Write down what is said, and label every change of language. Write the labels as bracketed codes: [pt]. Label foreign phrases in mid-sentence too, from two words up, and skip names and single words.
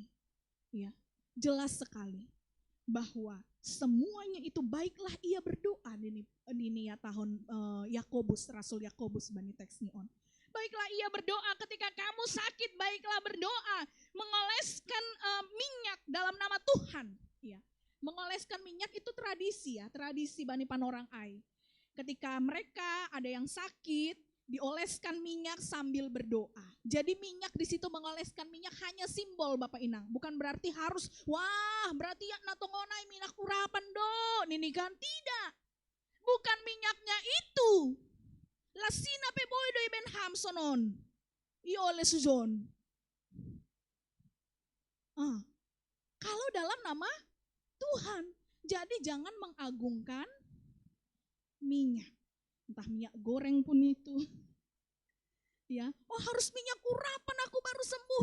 [id] Ya, jelas sekali bahwa semuanya itu baiklah ia berdoa ini ya tahun Yakobus, Rasul Yakobus [bts] bani teks nion. [id] Baiklah ia berdoa ketika kamu sakit, baiklah berdoa, mengoleskan minyak dalam nama Tuhan. Ya, mengoleskan minyak itu tradisi ya, tradisi [bts] bani panorang ai. [id] Ketika mereka ada yang sakit, dioleskan minyak sambil berdoa. Jadi minyak di situ mengoleskan minyak hanya simbol Bapak Inang, bukan berarti harus wah berarti [bts] ya natongonai minyak urapan do, [id] ini kan tidak. Bukan minyaknya itu. [bts] Lasina pe boy do iben hamsonon. Iole sujon. [id] Kalau dalam nama Tuhan, jadi jangan mengagungkan minyak. Entah minyak goreng pun itu. Ya, oh harus minyak urapan aku baru sembuh.